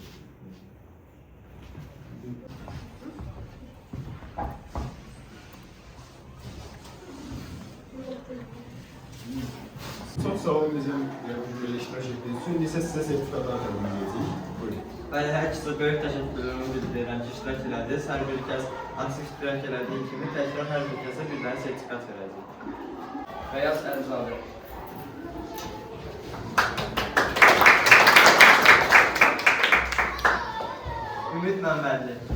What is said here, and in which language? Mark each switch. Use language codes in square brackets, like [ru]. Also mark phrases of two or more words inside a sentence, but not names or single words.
[tr] Çok sağ olun bizim böyle iştirak ettiğiniz için. Lise size sertifikatlar takdim edeceğiz. Buyurun. [az] Bəli, hər kəsə böyük təşəkkürlərimi bildirirəm ki, iştirak elədiniz. Hər bir kəs aktiv iştirak elədiyi kimi təkrar hər bir kəsə bir dənə sertifikat verəcək. Bəyaz Əlizadə. Ümid Məmmədli.